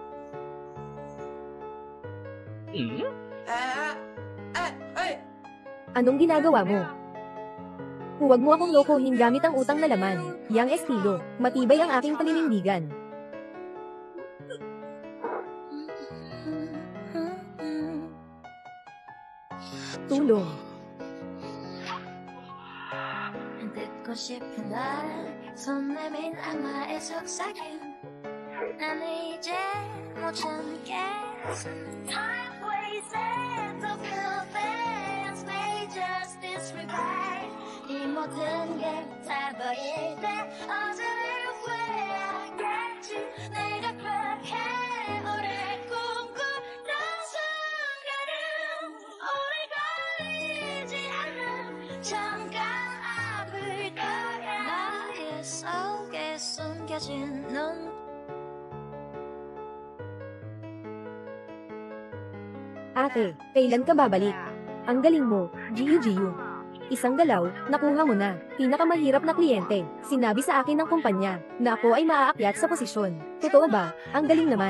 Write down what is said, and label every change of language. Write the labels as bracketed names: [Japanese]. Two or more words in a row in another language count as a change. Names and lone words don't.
[Filipino] Anong ginagawa mo? Huwag mo akong lokohin gamit ang utang na laman. Yang estilo, matibay ang aking paninindigan. Tulong. [Korean] 듣고 싶은 날 손 내민 악마의 속삭임 나는 이제 못 참겠어 [English] Time wasted to feel things may just disregard [Korean] 이 모든 게 다 보일 때 어제를 후회하겠지 내가 그렇게 오래 꿈꾸던 순간은 오래 걸리지 않는 잠깐 아플 거야 나의 속에 숨겨진 눈 [Filipino] Ate, kailan ka babalik? Ang galing mo, Giyu. Isang galaw, nakuha mo na. Pinakamahirap na kliyente. Sinabi sa akin ng kumpanya na ako ay maaakyat sa posisyon. Totoo ba? Ang galing naman.